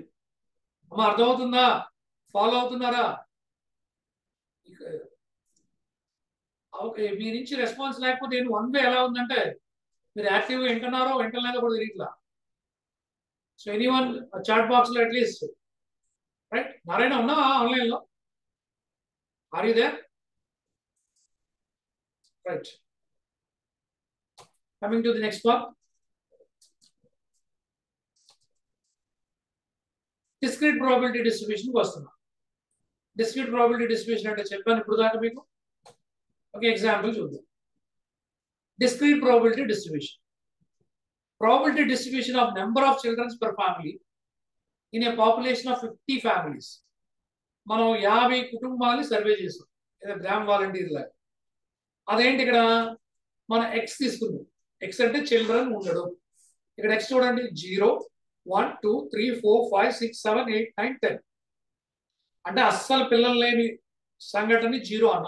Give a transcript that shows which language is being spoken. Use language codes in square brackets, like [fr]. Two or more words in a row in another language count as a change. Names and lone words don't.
[te] అమ్మ అర్థమవుతుందా? ఫాలో అవుతున్నారా? ఓకే, మీ నుంచి రెస్పాన్స్ లేకపోతే నేను 1 వే ఎలా ఉందంటే మీరు యాక్టివ్ వింటున్నారో వింటలేదో కూడా తెలియట్లా. [en] so anyone chat box [te] లో [en] atleast write. [te] నారాయణ ఉన్నావా ఆన్లైన్ లో? [en] Are you there? రైట్. Coming to the next part. Discrete probability distribution [te] కి వస్తున్నాం. [en] Discrete probability distribution [te] అంటే చెప్పాను ఇప్పుడు దాకా మీకు. ఒక ఎగ్జాంపుల్ చూద్దాం. [en] Discrete probability distribution. Probability distribution of number of children per family in a population of 50 families. [te] మనం 50 కుటుంబాలని సర్వే చేసాం, ఏదో గ్రామ్ వాలంటీర్ లాగా. అదేంటి, ఇక్కడ మన ఎక్స్ తీసుకుందాం. ఎక్స్ అంటే చిల్డ్రన్ ఉండడం. ఇక్కడ ఎక్స్ చూడండి, 0 1 2 3 4 5 6 7 8 9 10. అంటే అస్సలు పిల్లలు లేని సంఘటన 0 అన్నాం.